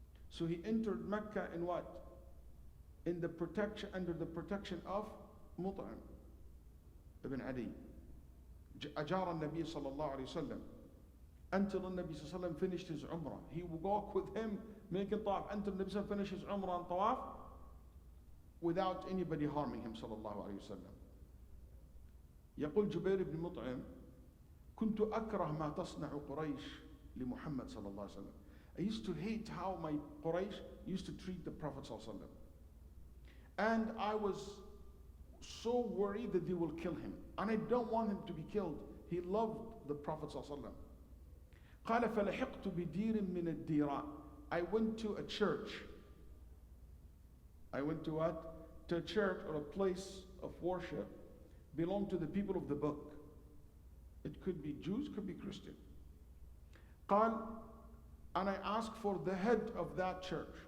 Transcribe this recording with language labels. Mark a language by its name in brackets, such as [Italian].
[English] So he entered Mecca in what? In the protection, under the protection of Mut'im ibn Adi. Hajar al-Nabi sallallahu alayhi wa sallam. Until the Nabi sallallahu alayhi wa sallam finished his Umrah. He would walk with him, making tawaf, until the Nabi sallallahu alayhi wa sallam finished his Umrah and tawaf, without anybody harming him sallallahu alayhi wa sallam. [Arabic] يقول جبير بن مطعم كنت أكره ما تصنع قريش لمحمد صلى الله عليه وسلم. [English] I used to hate how my Quraysh used to treat the Prophet صلى الله عليه وسلم. And I was so worried that they will kill him. And I don't want him to be killed. He loved the Prophet صلى الله عليه وسلم. [Arabic] قال فلحقت بدير من الديران. [English] I went to a church. I went to what? To a church or a place of worship belonged to the people of the book. It could be Jews, could be Christian. قال, and I asked for the head of that church.